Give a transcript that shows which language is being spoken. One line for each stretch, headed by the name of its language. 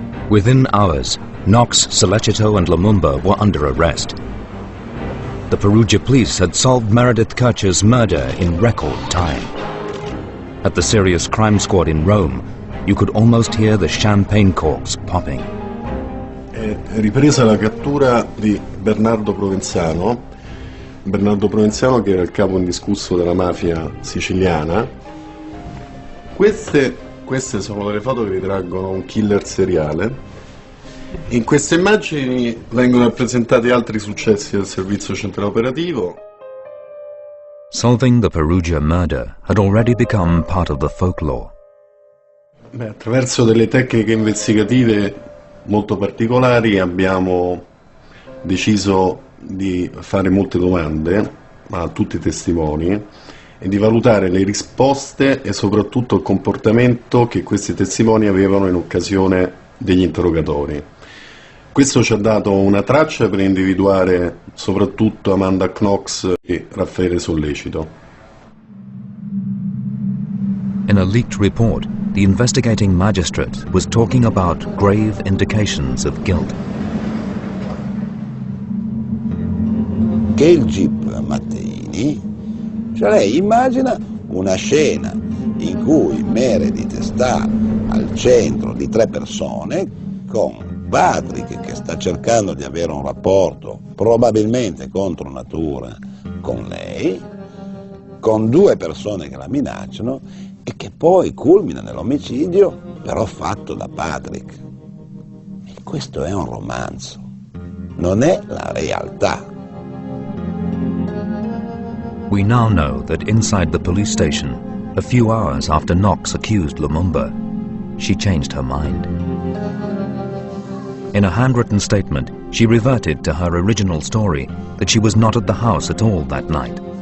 English: Within hours, Knox, Sollecito and Lumumba were under arrest. The Perugia police had solved Meredith Kircher's murder in record time. At the Serious Crime Squad in Rome, you could almost hear the champagne corks popping.
Italian: È ripresa la cattura di Bernardo Provenzano che era il capo indiscusso della mafia siciliana. Queste sono delle foto che ritraggono un killer seriale. In queste immagini vengono rappresentati altri successi del servizio centrale operativo.
English: Solving the Perugia murder had already become part of the folklore.
Italian: Attraverso delle tecniche investigative molto particolari abbiamo deciso di fare molte domande a tutti i testimoni e di valutare le risposte e soprattutto il comportamento che questi testimoni avevano in occasione degli interrogatori. Questo ci ha dato una traccia per individuare soprattutto Amanda Knox e Raffaele Sollecito.
English: In a leaked report, the investigating magistrate was talking about grave indications of guilt.
Italian: Che il jeep Matteini, cioè lei immagina una scena in cui Meredith sta al centro di 3 persone con Patrick che sta cercando di avere un rapporto probabilmente contro natura con lei, con 2 persone che la minacciano e che poi culmina nell'omicidio però fatto da Patrick. E questo è un romanzo, non è la realtà.
English: We now know that inside the police station, a few hours after Knox accused Lumumba, she changed her mind. In a handwritten statement, she reverted to her original story that she was not at the house at all that night.